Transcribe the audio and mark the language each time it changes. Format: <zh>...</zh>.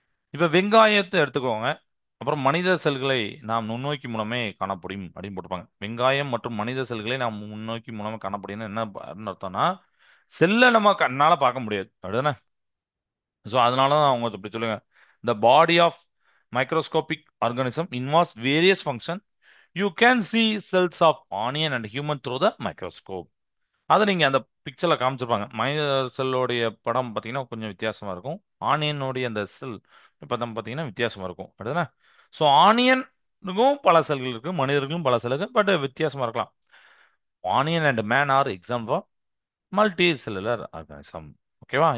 <ta>இப்ப வெங்காயத்தை எடுத்துக்கோங்க. அப்புறம் மனித செல்களை நாம் நுண்ணோக்கி மூலமே காணப்படும் அப்படின்னு போட்டிருப்பாங்க. வெங்காயம் மற்றும் மனித செல்களை நாம் நுண்ணோக்கி மூலமா காணப்படும் என்ன அர்த்தம்னா செல்லை நம்ம கண்ணால பார்க்க முடியாது. அப்படிதானே? ஸோ அதனால தான் அவங்க இப்படி சொல்லுங்க.</ta> <en>The body of microscopic organism involves various function. You can see cells of onion and human through the microscope.</en> <ta>அதை நீங்க அந்த பிக்சர்ல காமிச்சிருப்பாங்க. மனித செல்லோடைய படம் பார்த்தீங்கன்னா கொஞ்சம் வித்தியாசமா இருக்கும். ஆனியனுடைய அந்த செல் படம் பார்த்தீங்கன்னா வித்தியாசமா இருக்கும். அப்படிதானே? ஸோ ஆனியனுக்கும் பல செல்கள் இருக்கு, மனிதர்களும் பல செல்கள், பட் வித்தியாசமா இருக்கலாம்.</ta> <en>Onion and man are example multi cellular organism. ஓகேவா?</en>